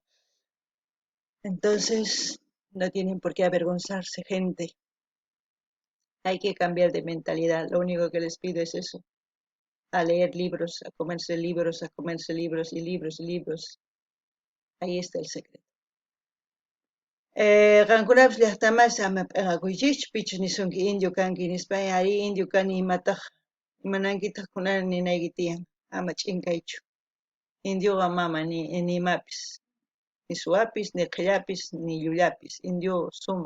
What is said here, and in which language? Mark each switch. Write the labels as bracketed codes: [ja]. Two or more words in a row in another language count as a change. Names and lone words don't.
[es] Entonces, no tienen por qué avergonzarse, gente. Hay que cambiar de mentalidad. Lo único que les pido es eso, a leer libros, a comerse libros, a comerse libros y libros y libros. Ahí está el secreto. [qu] Qankunapas llaqtamasi ama p'inqakuychikchu pichus nisunki indio kanki nispay ari indio kani imanankitaq kunana ninayki tiyan ama ch'inkaychu. Indioqa mama nimapis ni suwapis ni q'illapis ni llullapis indio sumaq.